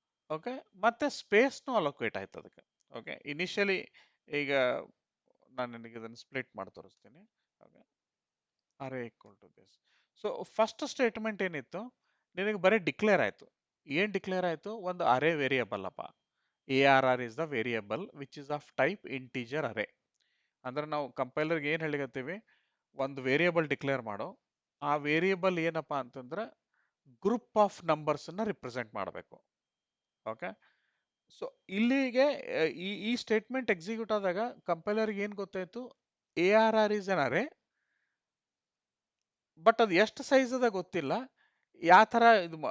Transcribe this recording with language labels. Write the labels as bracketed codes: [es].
[kn] Okay, ಮತ್ತೆ ಸ್ಪೇಸ್ನು allocate ಆಯ್ತು ಅದಕ್ಕೆ. ಓಕೆ, ಇನಿಷಿಯಲಿ ಈಗ ನಾನು ನಿನಗೆ ಇದನ್ನು ಸ್ಪ್ಲಿಟ್ ಮಾಡಿ ತೋರಿಸ್ತೀನಿ. Okay, [en] Array equal to this. [kn] So first statement ಏನಿತ್ತು, ನಿನಗೆ ಬರೀ ಡಿಕ್ಲೇರ್ ಆಯ್ತು. ಏನ್ ಡಿಕ್ಲೇರ್ ಆಯ್ತು, ಒಂದು ಅರೇ ವೇರಿಯಬಲ್ ಅಪ್ಪ. [en] ARR is the variable which is of type integer array. [kn] ಅಂದ್ರೆ ನಾವು ಕಂಪೈಲರ್ಗೆ ಏನ್ ಹೇಳಿಕತ್ತೀವಿ, ಒಂದು ವೇರಿಯಬಲ್ ಡಿಕ್ಲೇರ್ ಮಾಡೋ, ಆ ವೇರಿಯಬಲ್ ಏನಪ್ಪಾ ಅಂತಂದ್ರೆ ಗ್ರೂಪ್ ಆಫ್ ನಂಬರ್ಸ್ ಅನ್ನ ರಿಪ್ರೆಸೆಂಟ್ ಮಾಡಬೇಕು. ಓಕೆ, ಸೊ ಇಲ್ಲಿಗೆ ಈ ಸ್ಟೇಟ್ಮೆಂಟ್ ಎಕ್ಸಿಕ್ಯೂಟ್ ಆದಾಗ ಕಂಪೈಲರ್ಗೆ ಏನ್ ಗೊತ್ತಾಯ್ತು, [en] ARR is an array, [kn] but ಅದು ಎಷ್ಟು ಸೈಜ್ ಅದ ಗೊತ್ತಿಲ್ಲ, ಯಾವ ತರ ಇದು.